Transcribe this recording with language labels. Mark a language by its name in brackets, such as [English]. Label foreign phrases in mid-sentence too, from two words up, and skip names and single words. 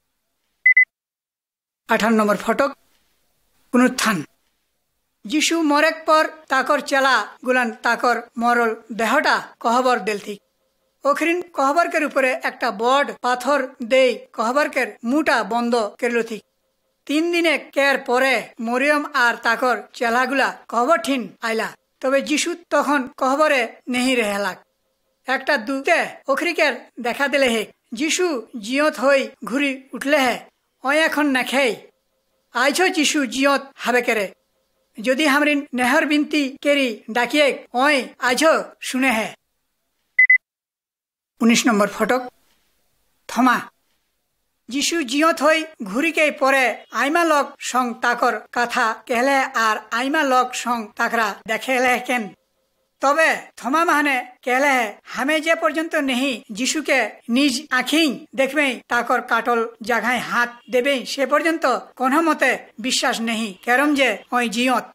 [Sadri] 18 नंबर फटक पुनरुत्थान। यीशु मरेक पर ताकर चला गुलान ताकर मरल देहटा कहबर दिल थी। ओखरिन कहबर के ऊपरे एक बड़ पाथर दे कहबर के मुटा बंद करलो थी। 3 दिने केर परे मरियम आर ताकर चेलागुला कहबर ठीन आइला। तबे यीशु तखन कहबरे नहीं रहेला। एक दूते ओखरी के देखा दिले है यीशु जियत हई घुरी उठले है। ओय एखन नखे आइछो यीशु जियत हाबे करे। यदि हमरी नेहर बिनती केरी डाकिए ओय आइछो सुने है। 19 नंबर फटक थमा। यीशु जियत हई घुरी के परे आइमा लोग संग ताकर कथा कहले आर आइमा लोग संग ताकरा देखेले केन। तबे थमा माने कहले है हमें जे पर्यंत नहीं यीशु के निज आँखी देखबे ताकर काटल जगह हाथ देबे से पर्यंत कोनो मते विश्वास नहीं करम जे ओय जियत।